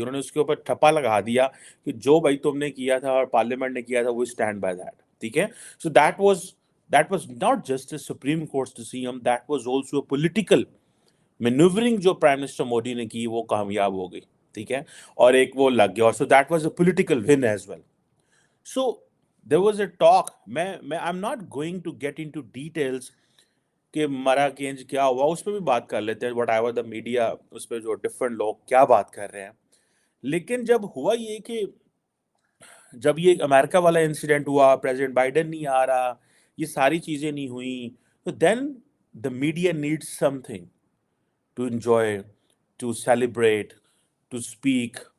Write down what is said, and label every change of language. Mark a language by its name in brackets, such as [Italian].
[Urdu] انہوں نے اس کے اوپر ٹھپا لگا دیا کہ جو بھائی تم نے کیا تھا اور پارلیمنٹ نے کیا تھا وہ [English] Stand by that. [Urdu] ٹھیک ہے. [English] so that was not just a supreme court decision, that was also a political manoeuvring [Urdu] جو پرائم منسٹر مودی نے کی وہ کامیاب ہو گئی. ٹھیک ہے. اور ایک وہ لگ گیا. اور [English] So that was a political one as well. So there was a talk. I'm not going to get into details [Urdu] کہ مرا گینج کیا ہوا، اس پہ بھی بات کر لیتے ہیں. [English] whatever the media, [Urdu] اس پہ جو ڈفرینٹ لوگ کیا بات کر رہے ہیں. لیکن جب ہوا یہ کہ جب یہ امریکہ والا انسیڈنٹ ہوا، پریزیڈنٹ بائیڈن نہیں آ رہا، یہ ساری چیزیں نہیں ہوئیں، تو [English] Then the media need something to enjoy, to celebrate, to speak.